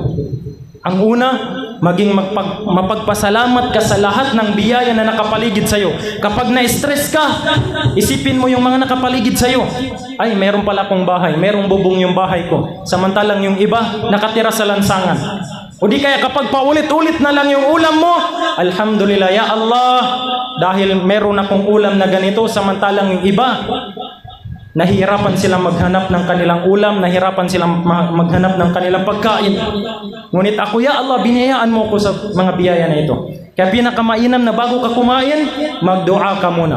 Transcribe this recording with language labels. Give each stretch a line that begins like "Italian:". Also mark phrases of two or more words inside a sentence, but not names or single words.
Filipino: Ang una, maging mapagpasalamat ka sa lahat ng biyaya na nakapaligid sa iyo. Kapag na-stress ka, isipin mo yung mga nakapaligid sa iyo. Ay, meron pala akong bahay, merong bubong yung bahay ko. Samantalang yung iba, nakatira sa lansangan. O di kaya kapag paulit-ulit na lang yung ulam mo,
Arabic: الحمد لله يا الله,
Filipino: dahil meron akong ulam na ganito, samantalang yung iba, nahihirapan silang maghanap ng kanilang ulam, nahihirapan silang maghanap ng kanilang pagkain. Ngunit ako,
Arabic: يا الله,
Filipino: biniyayaan mo ko sa mga biyaya na ito. Kaya pinakamainam na bago ka kumain, magdua ka muna.